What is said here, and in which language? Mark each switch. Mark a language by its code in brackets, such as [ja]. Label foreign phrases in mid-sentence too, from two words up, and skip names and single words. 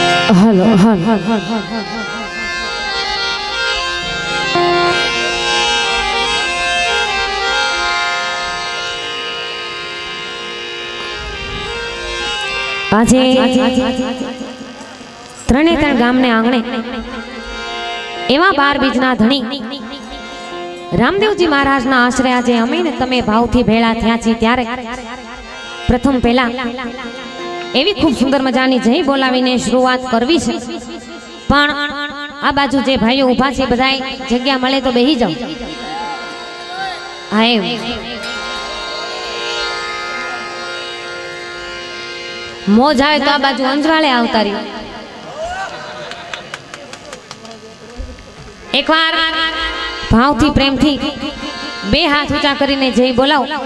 [gu] હેલો આજ ત્રે ત્રણ ગામને આંગણે એવા 12 બીજના ધણી રામદેવજી મહારાજના આશ્રય આજ અમે ને તમે ભાવથી ભેળા થયા છી ત્યારે પ્રથમ પહેલા એવી ખૂબ સુંદર મજાની જય બોલાવીને શરૂઆત કરવી છે। પણ આ બાજુ જે ભાઈઓ ઊભા છે બધાય જગ્યા મળે તો બેહી જાઓ। હાય મોજ આવે તો આ બાજુ અંજવાળે આવતા રહી। એક બાર ભાવથી પ્રેમથી બે હાથ ઊંચા કરીને જય બોલાઓ।